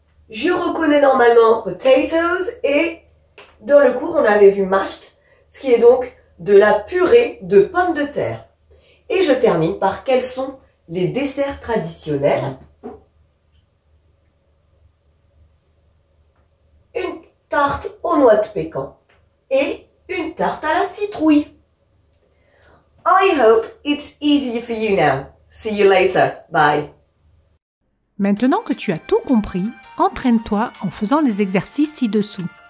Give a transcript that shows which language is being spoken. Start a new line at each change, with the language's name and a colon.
French: Je reconnais normalement potatoes et dans le cours, on avait vu mashed, ce qui est donc de la purée de pommes de terre. Et je termine par quels sont les desserts traditionnels. Une tarte aux aux noix de pécan et une tarte à la citrouille.
English: I hope it's easier for you now. See you later. Bye.
French: Maintenant que tu as tout compris, entraîne-toi en faisant les exercices ci-dessous.